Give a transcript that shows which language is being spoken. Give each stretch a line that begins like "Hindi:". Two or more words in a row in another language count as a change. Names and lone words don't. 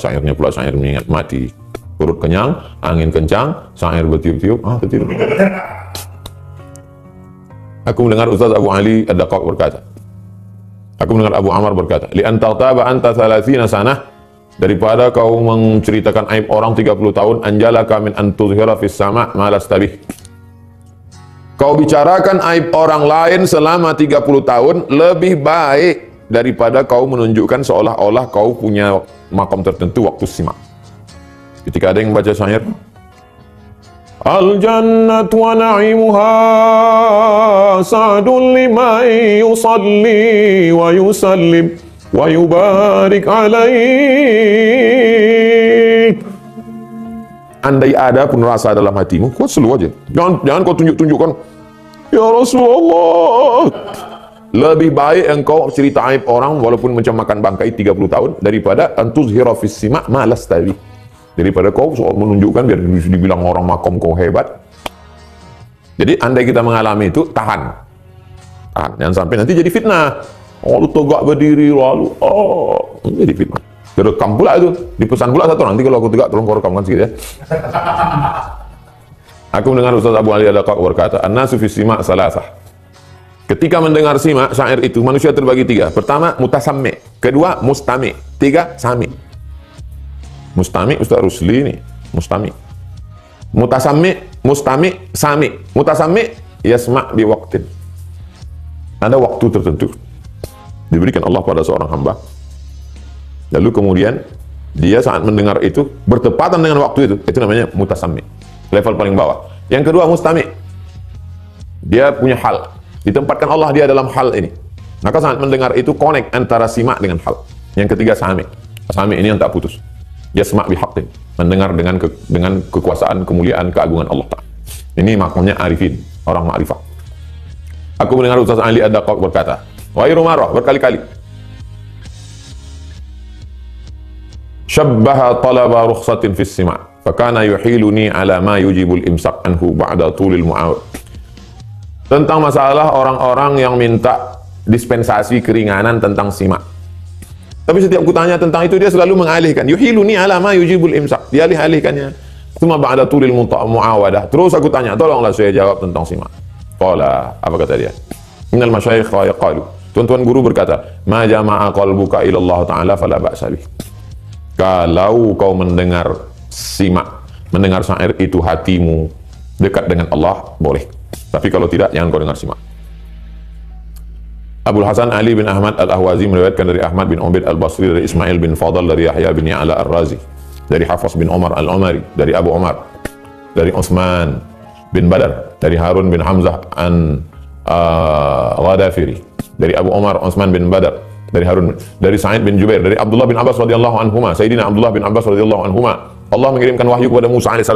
Indonesian: Syairnya pula syair mengingat mati. Perut kenyang, angin kencang, syair bertiup-tiup, tertidur. Aku mendengar Ustaz Abu Ali Ad-Daqqaq berkata, aku mendengar Abu Amr berkata,
Arabic: لأنترتبة أنت 30 سنة,
Indonesian: daripada kau menceritakan aib orang 30 tahun,
Arabic: أنجلك من أن تظهر في السماع ما لستبه.
Indonesian: Kau bicarakan aib orang lain selama 30 tahun lebih baik daripada kau menunjukkan seolah-olah kau punya makom tertentu waktu simak. Ketika ada yang baca syair,
Arabic: الجنة ونعيمها سعد لمن يصلي ويسلم ويبارك عليه.
Indonesian: Andai ada pun rasa dalam hatimu, kau selu aja. Jangan kau tunjukkan, ya Rasulullah. Lebih baik engkau cerita aib orang walaupun macam makan bangkai 30 tahun daripada
Arabic: أن تظهر في السماع ما لستوي.
Indonesian: daripada kau soal menunjukkan biar dibilang orang makom kau hebat. Jadi andai kita mengalami itu, tahan, jangan sampai nanti jadi fitnah. Oh, lu tegak berdiri lalu, jadi fitnah. Direkam pula itu, dipesan pula satu, nanti kalau aku tegak tolong kau rekamkan sedikit ya. Aku mendengar Ustaz Abu Ali Ad-Daqqaq berkata,
Arabic: الناس في السماع ثلاثة.
Indonesian: Ketika mendengar sima' syair itu, manusia terbagi tiga. Pertama, mutasammi. Kedua, mustami. Tiga, sami. Mustami, Ustaz Rusli ini. Mustami.
Arabic: متسمع، مستمع، سامع. متسمع، يسمع بوقت.
Indonesian: Ada waktu tertentu diberikan Allah pada seorang hamba. Lalu kemudian, dia saat mendengar itu, bertepatan dengan waktu itu namanya mutasammi. Level paling bawah. Yang kedua, mustami. Dia punya hal. Ditempatkan Allah dia dalam hal ini. Maka saat mendengar itu connect antara simak dengan hal. Yang ketiga sami. Sami ini yang tak putus.
Arabic: يسمع بحق.
Indonesian: Mendengar dengan kekuasaan, kemuliaan, keagungan Allah Ta'ala. Ini makamnya arifin, orang ma'rifah. Aku mendengar Ustaz Ali Ad-Daqqaq berkata, wahai Rumarah, berkali-kali.
Arabic: شبه طلب رخصة في السماع'. فكان يحيلني على ما يجب الإمساك عنه بعد طول المعاود.
Indonesian: Tentang masalah orang-orang yang minta dispensasi keringanan tentang simak. Tapi setiap kutanya tentang itu dia selalu mengalihkan.
Arabic: يحيلني على ما يجب الإمساك.
Indonesian: Dia alih-alihkannya. Cuma
Arabic: بعد طول المعاودة.
Indonesian: Terus aku tanya, tolonglah saya jawab tentang simak. Qala, apa kata dia?
Arabic: إن المشايخ يقالو.
Indonesian: Tuan-tuan guru berkata,
Arabic: ما جمع قلبك إلى الله تعالى فلا بأس به.
Indonesian: Kalau kau mendengar simak, mendengar syair itu hatimu dekat dengan Allah, boleh. Tapi kalau tidak, jangan kau dengar simak. Abul Hasan Ali bin Ahmad Al-Ahwazi meriwayatkan dari Ahmad bin Ubaid Al-Basri, dari Ismail bin Fadl, dari Yahya bin Ya'la Ar-Razi, dari Hafs bin Umar Al-Umari, dari Abu Umar, dari Utsman bin Badar, dari Harun bin Hamzah an Ghadafiri, dari Abu Umar Utsman bin Badar, dari Harun, dari Sa'id bin Jubair, dari Abdullah bin Abbas radhiyallahu anhuma, Sayyidina Abdullah bin Abbas radhiyallahu anhuma, Allah mengirimkan wahyu kepada Musa alaihissalam.